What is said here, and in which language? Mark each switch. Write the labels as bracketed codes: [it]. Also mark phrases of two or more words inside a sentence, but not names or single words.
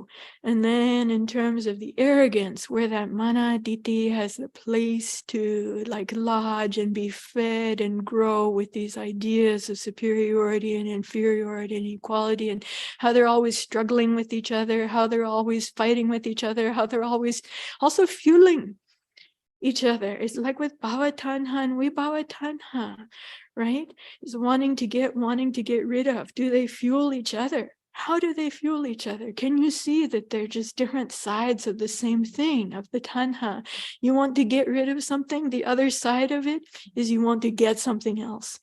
[en] And then in terms of the arrogance, where that manaditi has the place to like lodge and be fed and grow with these ideas of superiority and inferiority and equality, and how they're always struggling with each other, how they're always fighting with each other, how they're always also fueling each other. It's like with [pi] bhava tanha and vibhava tanha, [en] right? It's wanting to get rid of. Do they fuel each other? How do they fuel each other? Can you see that they're just different sides of the same thing, of the tanha? You want to get rid of something, the other side of it is you want to get something else.